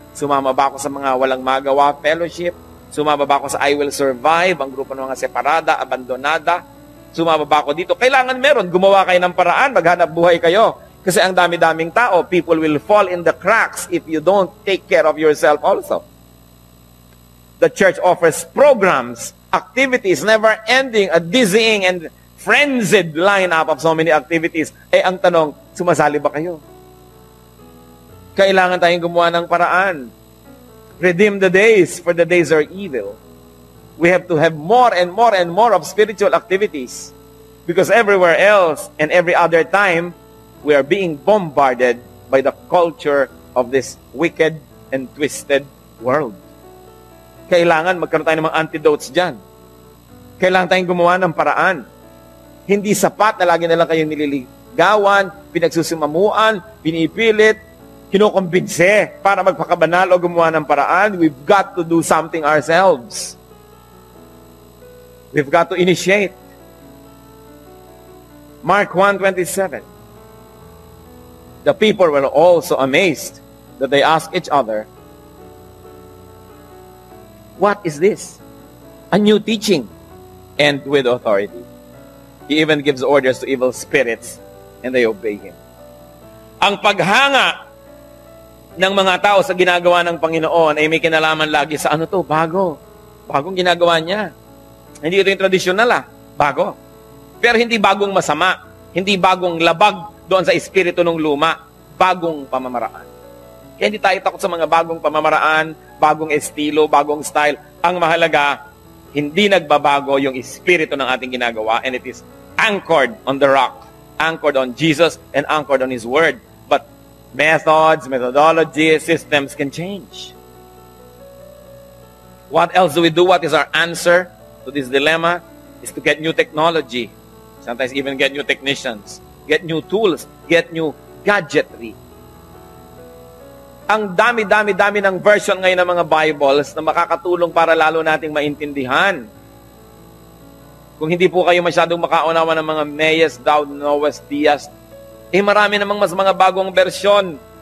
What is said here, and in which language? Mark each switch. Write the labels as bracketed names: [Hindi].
[Filipino] Sumama ba ako sa mga walang magawa fellowship? Sumama ba ako sa I Will Survive? Ang grupo ng mga separada, abandonada? Sumama ba ako dito? Kailangan meron. Gumawa kayo ng paraan. Maghanap buhay kayo. Kasi ang dami-daming tao, [English] people will fall in the cracks if you don't take care of yourself also. The church offers programs, activities, never-ending, a dizzying and frenzied lineup of so many activities. [Filipino] Ang tanong, sumasali ba kayo? Kailangan tayong gumawa ng paraan. [English] Redeem the days, for the days are evil. We have to have more and more and more of spiritual activities. Because everywhere else and every other time, we are being bombarded by the culture of this wicked and twisted world. [Filipino] Kailangan magkaroon tayo ng mga antidotes dyan. Kailangan tayong gumawa ng paraan. Hindi sapat na lagi na lang kayong nililigawan, pinagsusumamuan, pinipilit, kinukumbinse para magpakabanal o gumawa ng paraan. [English] We've got to do something ourselves. We've got to initiate. Mark 1:27. The people were also amazed that they asked each other, "What is this? A new teaching, and with authority. He even gives orders to evil spirits, and they obey Him." [Filipino] Ang paghanga ng mga tao sa ginagawa ng Panginoon ay may kinalaman lagi sa ano to? Bago. Bagong ginagawa niya. Hindi ito yung tradisyonal Bago. Pero hindi bagong masama. Hindi bagong labag doon sa espiritu ng luma. Bagong pamamaraan. Kaya hindi tayo takot sa mga bagong pamamaraan, bagong estilo, bagong style. Ang mahalaga, hindi nagbabago yung espiritu ng ating ginagawa, [English] and it is anchored on the rock, anchored on Jesus, and anchored on His Word. But methods, methodologies, systems can change. What else do we do? What is our answer to this dilemma? Is to get new technology. Sometimes even get new technicians. Get new tools. Get new gadgetry. [Filipino] Ang dami-dami-dami ng version ngayon ng mga Bibles na makakatulong para lalo nating maintindihan. Kung hindi po kayo masyadong makaunawa ng mga Mayes, Dowd, Noes, Diaz, marami namang mas mga bagong bersyon.